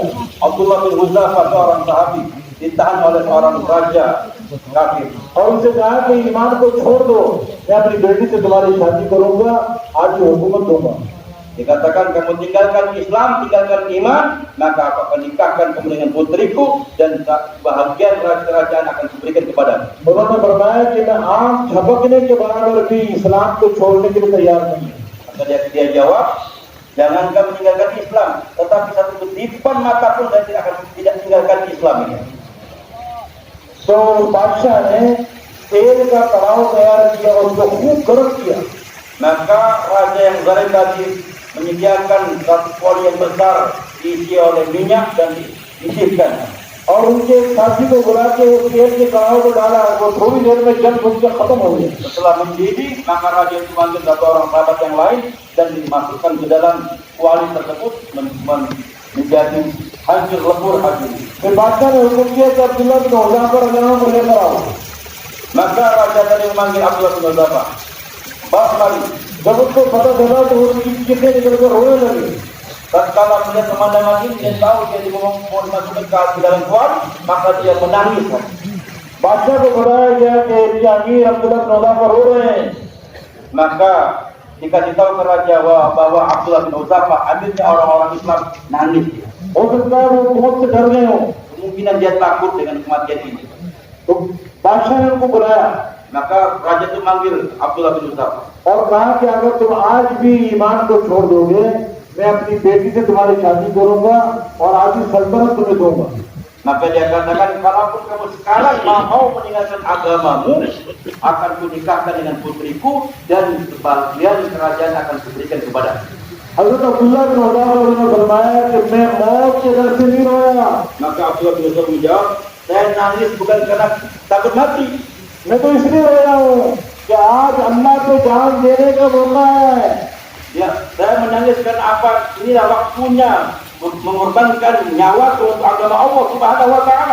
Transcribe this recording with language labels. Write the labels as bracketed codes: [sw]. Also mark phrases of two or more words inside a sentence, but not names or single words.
[id] Abdullah bin Huzaifah seorang sahabi ditahan oleh seorang raja kafir [ur] اور ان سے کہا کہ ایمان کو چھوڑ دو، میں اپنی بیٹی سے تمہاری شادی کروں گا، آج ہی حکومت دوں گا. [id] dikatakan kamu tinggalkan Islam, tinggalkan iman, maka aku akan nikahkan kamu dengan putriku dan bahagian kerajaan akan diberikan kepadamu. [ur] انہوں نے فرمایا کہ میں آنکھ جھپکنے کے برابر بھی اسلام کو چھوڑنے کے لیے تیار نہیں. [id] Maka dia jawab, jangan kamu tinggalkan Islam, tetapi satu kedipan mata pun saya tidak tinggalkan Islam ini. [ur] تو بادشاہ نے تیل کا تالاب تیار کیا اور اسکو خوب گرم کیا. [id] Maka raja yang zalim tadi menyediakan satu kuali yang besar diisi oleh minyak dan disisihkan. [ur] اور انکے ساتھی کو بلا کے اس تیل کے کڑاؤ کو ڈالا، وہ تھوڑی دیر میں جل پھونک کے ختم ہو گیا. [id] Setelah mendidih, maka raja itu memanggil satu orang sahabat yang lain dan dimasukkan ke dalam kuali tersebut menjadi hancur lebur hancur. [ur] پھر بادشاہ نے حکم کیا کہ عبداللہ بن حذافہ رضی اللہ کو لیکر آؤ. [id] Maka raja tadi memanggil Abdullah bin Huzaifah. Bawa kemari. [ur] جب اسکو پتا چلا تو وہ کتنے نکل کر رونے لگے. [id] Tatkala melihat pemandangan ini dan tahu dia mau dimasukkan ke dalam kuali, maka dia menangis. [ur] بادشاہ کو بتایا گیا کہ یہ امیر عبداللہ بن حذافہ رو رہے ہیں. [id] Maka dikasih tahu ke raja bahwa Abdullah bin Huzaifah amirnya orang-orang Islam nangis. [ur] ہو سکتا ہے وہ موت سے ڈر گئے ہو. [id] Kemungkinan dia takut dengan kematian ini. [ur] تو بادشاہ نے انکو بلایا [id] Maka raja itu manggil Abdullah bin Huzaifah [ur] اور کہا کہ اگر تم آج بھی ایمان کو چھوڑ دو گے، میں اپنی بیٹی سے تمہاری شادی کروں گا اور آج ہی سلطنت تمہیں دوں گا. [id] Maka dia katakan, kalaupun kamu sekarang mau meninggalkan agamamu, akan kunikahkan dengan putriku dan sebagian kerajaan akan diberikan kepadamu. [ur] حضرت عبداللہ بن حذافہ نے فرمایا کہ میں موت کے ڈر سے نہیں رویا, [id] Maka Abdullah bin Huzaifah menjawab, saya nangis bukan karena takut mati, [ur] میں تو اسلیے رویا ہوں کہ آج اللہ کو جان دینے کا موقع ہے. [id] ya, saya menangis karena apa? Inilah waktunya mengorbankan nyawa untuk agama Allah [ar] سبحانه و تعالى.